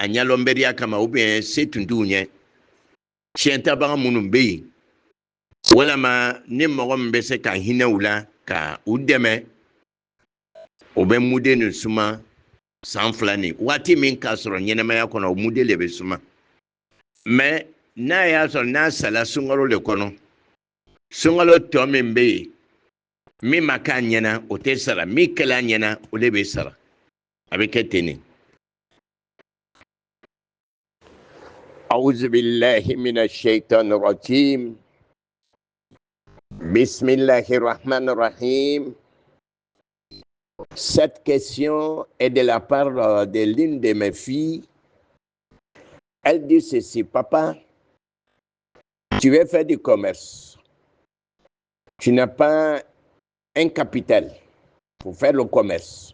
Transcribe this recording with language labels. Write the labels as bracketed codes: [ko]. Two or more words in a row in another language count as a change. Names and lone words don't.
[bm] ɲɛlɔnbɛriya kama [fr] ou bien [bm] se tun t'u ɲɛ tiɲɛtabaga minnu bɛ yen walama ni mɔgɔ min bɛ se ka hinɛ u la ka u dɛmɛ o bɛ muden nin suma san 2 nin waati min k'a sɔrɔ ɲɛnɛmaya kɔnɔ o muden de bɛ suma mais n'a y'a sɔrɔ n'a sala sunkalo de kɔnɔ sunkalo tɔ min bɛ yen min ma k'a ɲɛna o tɛ sara min kɛla ɲɛna o de bɛ sara a bɛ kɛ ten de. [ar] أعوذ بالله من الشيطان الرجيم بسم الله الرحمن الرحيم. [fr] Cette question est de la part de l'une de mes filles. Elle dit ceci: papa, tu veux faire du commerce. Tu n'as pas un capital pour faire le commerce.